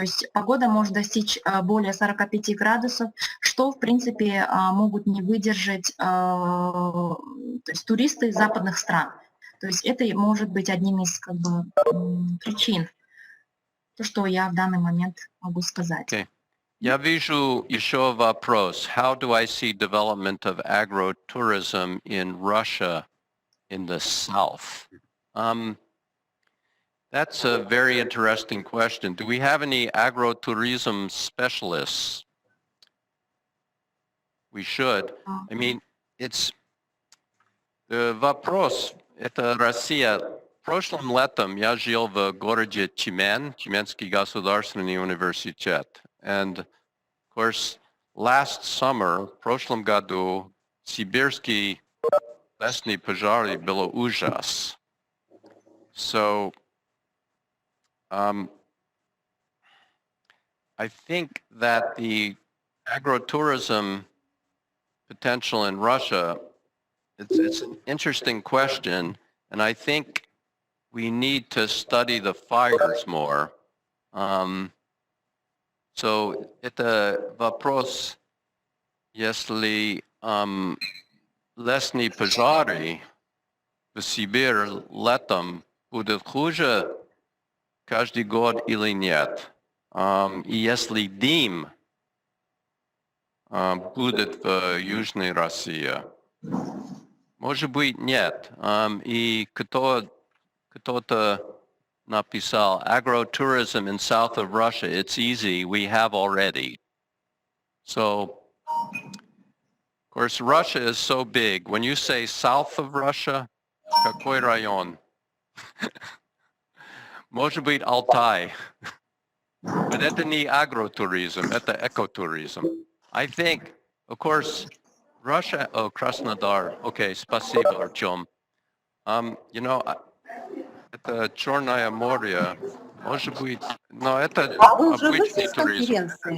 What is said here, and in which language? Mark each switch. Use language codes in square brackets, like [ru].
[ru] То есть погода может достичь более 45 градусов, что, в принципе, могут не выдержать то есть туристы западных стран. То есть это может быть одним из причин, то, что я в данный момент могу сказать. Okay. Я вижу еще вопрос. [en] How do I see development of agro-tourism in Russia in the south? That's a very interesting question. Do we have any agro-tourism specialists? We should. I mean, it's the вопрос. [ru] Это Россия. Прошлым летом я жил в городе Тюмень, Тюменский государственный университет. [en] And of course, last summer, [ru] в прошлом году, сибирский лесный пожар было ужас. [en] So, I think that the agro-tourism potential in Russia, it's an interesting question, and I think we need to study the fires more. [ru] So, это вопрос, если лесные пожары в Сибири летом будут хуже каждый год или нет? И если дым будет в Южной России? Может быть, нет. И кто-то написал, [en] agro-tourism in south of Russia, it's easy, we have already. So, of course, Russia is so big. When you say south of Russia, [ru] какой район? Может быть, Altai. But это не agro-tourism, это eco-tourism. [en] I think, of course, Russia, Krasnodar, okay, спасибо, Артем. [ru] Это Черное море, может быть, но это обычный туризм.